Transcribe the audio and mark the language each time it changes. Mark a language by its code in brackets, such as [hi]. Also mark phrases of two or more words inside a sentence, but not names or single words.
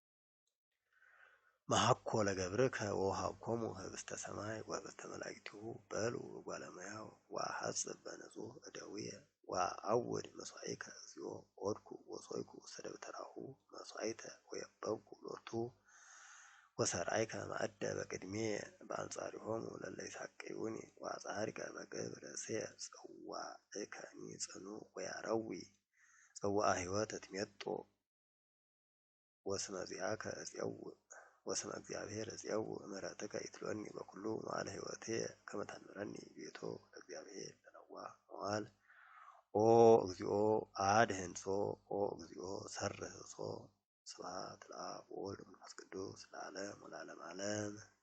[gez] መሐኮ ለገብርከ ወውሃብኮሙ ህብስተ ሰማይ ወህብስተ መላእክቲሁ በሉ እጓለ እመሕያው ወአሐጽብ በንጹሕ እደዊየ ወአዐውድ መሥዋዕከ እግዚኦ ኦድኩ ወሶይኩ ውስተ ደብተራሁ መሥዋዕተ ወየበብኩ ሎቱ ወሰርዓይከ ማዕደ በቅድሜየ በአንጻሪሆሙ ለእለ ይሣቅዩኒ ወአጽሐሪከ በግብረ ርእስየ ጽዋዕከኒ ጽኑዕ ወያረዊ ጽዋዐ ሕይወት እትሜጦ ወስመ ዚአከ እፄውእ ወስመ እግዚአብሔር እፄውእ ምሕረትከ ይትሎኒ በኩሉ መዋዕለ ሕይወትየ ከመ ታንብረኒ ቤቶ ለእግዚአብሔር ለነዋሕ መዋዕል ኦ እግዚኦ አድኅንሶ ኦ እግዚኦ ሰርህሶ ስብሐት ለአብ ወወልድ ወመንፈስ ቅዱስ ለዓለም ወለዓለመ ዓለም።